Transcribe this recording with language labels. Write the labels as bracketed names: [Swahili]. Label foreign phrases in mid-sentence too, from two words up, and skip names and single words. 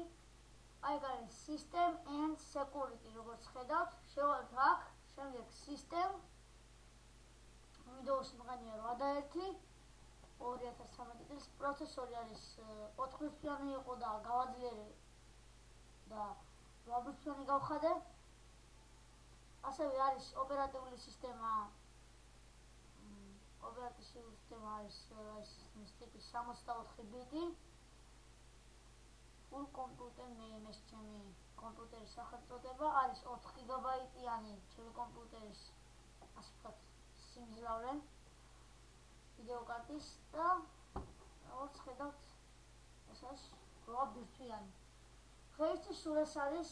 [Georgian] აი არის [English] System and Security, [Georgian] როგორც ხედავთ, შევალთ აქ, შემდეგ System, Windows მღანია 81, 2013 წლის პროცესორი არის 4-ბიტიანი იყო და გავაძლიერე და 8-ბიტიანი გავხადე. ასევე არის ოპერატიული სისტემა არის სისტემის ტიპი 64 ბიტი. [English] Full computer name [Georgian] ეს ჩემი კომპიუტერის სახელწოდება, არის 4 გიგაბაიტიანი ჩემი კომპიუტერის ასე ვთქვათ სიმძლავრე ვიდეო კარტის და როგორც ხედავთ ეს არის 8 ბირთვიანი. დღეისთვის სულ ეს არის.